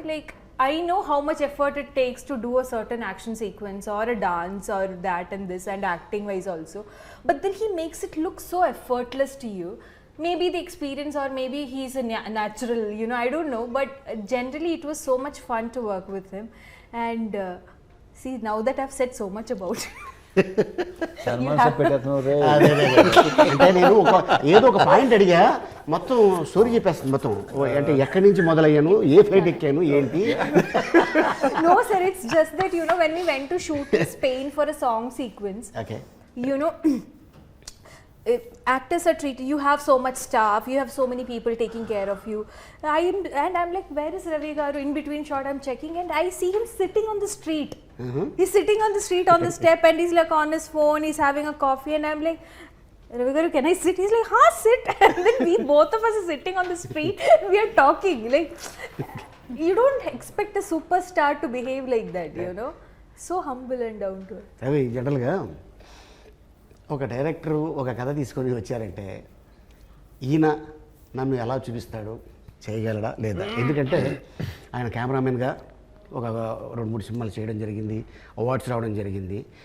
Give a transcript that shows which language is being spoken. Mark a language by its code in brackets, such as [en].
[en] Like, I know how much effort it takes to do a certain action sequence or a dance or that and this, and acting wise also. But then he makes it look so effortless to you. Maybe the experience, or maybe he's a natural, you know, I don't know. But generally, it was so much fun to work with him. And see, now that I've said so much about him. [te] Salman సాబ్ పెట్టేస్తున్నావు రే. అదే అంటే నేను ఏదో ఒక point అడిగా, మొత్తం story చెప్పేస్తుంది మొత్తం. అంటే ఎక్కడి నుంచి మొదలయ్యాను, ఏ ఫ్లైట్ ఎక్కాను, ఏంటి. [en] No, sir, it's just that, you know, when we went to shoot in Spain for a song sequence, [te] okay. [en] you know, actors are treated, you have so much staff, you have so many people taking care of you. I'm like, where is Ravi Garu? In between shot, I'm checking, and I see him sitting on the street. He's sitting on the street on the step, and he's like on his phone, he's having a coffee, and I'm like, Ravi Garu, can I sit? He's like, sit. And then both of us are sitting on the street, we are talking. Like, you don't expect a superstar to behave like that, you know? So humble and down to earth. [te] అవి జనరల్గా ఒక director ఒక కథ తీసుకొని వచ్చారంటే, ఈయన నన్ను ఎలా చూపిస్తాడు, చేయగలడా లేదా. ఎందుకంటే ఆయన కెమెరామెన్గా ఒక 2-3 సినిమాలు చేయడం జరిగింది, అవార్డ్స్ రావడం జరిగింది.